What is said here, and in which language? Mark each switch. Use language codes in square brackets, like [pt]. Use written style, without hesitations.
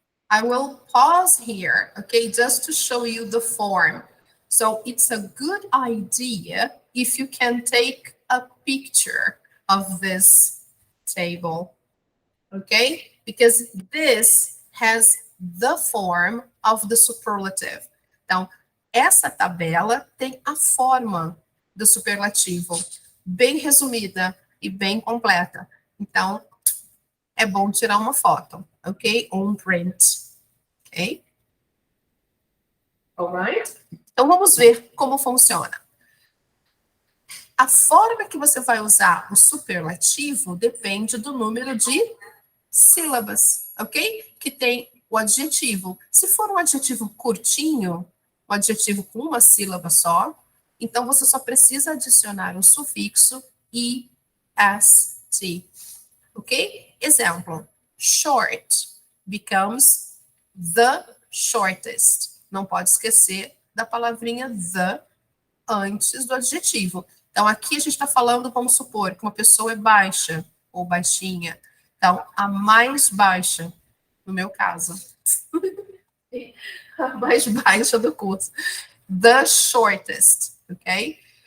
[en] I will pause here, okay, just to show you the form. So it's a good idea if you can take a picture of this table, okay? Because this has the form of the superlative. [pt] Então, essa tabela tem a forma do superlativo, bem resumida e bem completa. Então, é bom tirar uma foto, ok? Ou um print, ok? Alright? Então, vamos ver como funciona. A forma que você vai usar o superlativo depende do número de sílabas, ok? Que tem o adjetivo. Se for um adjetivo curtinho, um adjetivo com uma sílaba só, então você só precisa adicionar o sufixo est, ok? [en] Exemplo, short becomes the shortest. [pt] Não pode esquecer da palavrinha the antes do adjetivo. Então, aqui a gente está falando, vamos supor, que uma pessoa é baixa ou baixinha. Então, a mais baixa, no meu caso. A mais baixa do curso. [en] The shortest, [pt] ok?